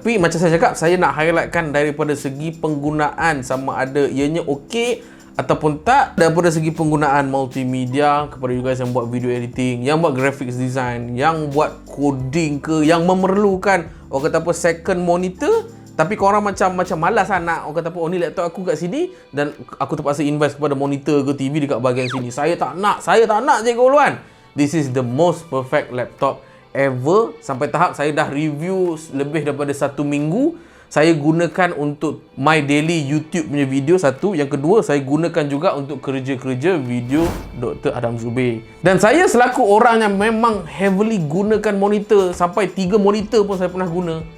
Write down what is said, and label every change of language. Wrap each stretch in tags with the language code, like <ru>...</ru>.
<ms>Tapi macam saya cakap, saya nak highlightkan daripada segi penggunaan, sama ada ianya okey ataupun tak, daripada segi penggunaan multimedia kepada</ms> <en>you guys</en> <ms>yang buat video editing, yang buat graphics design, yang buat coding ke, yang memerlukan orang kata apa second monitor. Tapi korang macam malas lah nak orang kata apa, oh ni laptop aku kat sini dan aku terpaksa invest kepada monitor ke TV dekat bahagian sini. Saya tak nak Cikgu Uluan.</ms> <en>This is the most perfect laptop ever.</en> <ms>Sampai tahap saya dah review lebih daripada 1 minggu. Saya gunakan untuk</ms> <en>my daily</en> <ms>YouTube punya video, satu. Yang kedua, saya gunakan juga untuk kerja-kerja video Dr. Adam Zubir. Dan saya selaku orang yang memang heavily gunakan monitor, sampai 3 monitor pun saya pernah guna.</ms>